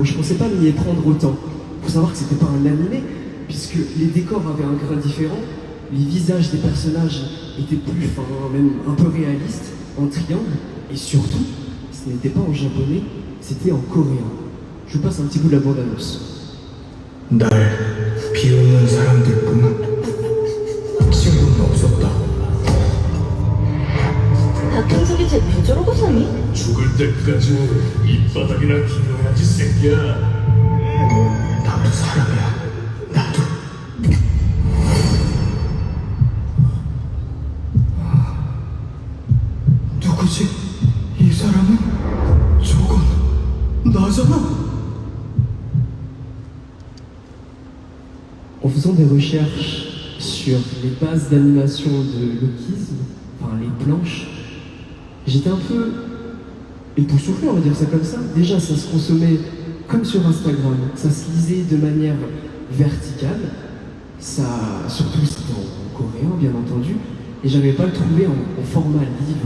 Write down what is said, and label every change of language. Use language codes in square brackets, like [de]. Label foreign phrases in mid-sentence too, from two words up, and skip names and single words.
[fr] Je pensais pas m'y prendre autant. Faut savoir que c'était pas un animé, puisque les décors avaient un grain différent, les visages des personnages étaient plus fins, même un peu réalistes, en triangle, et surtout, ce n'était pas en japonais, c'était en coréen. Je vous passe un petit bout de la bande-annonce. [ko] 날 비웃는 사람들뿐 친구는 없었다. 박형석이 쟤 왜 저러고 사니? 죽을 때까지 밑바닥이나 기어야지 새끼야. 나도 사람이야. 나도. 누구지? 이 사람은? 저건 나잖아. [fr] En faisant des recherches sur les bases d'animation de Lookism, enfin les planches, j'étais un peu époustouflé, on va dire ça comme ça. Déjà, ça se consommait comme sur Instagram, ça se lisait de manière verticale, surtout c'était en coréen bien entendu, et j'arrivais pas à le trouver en format livre.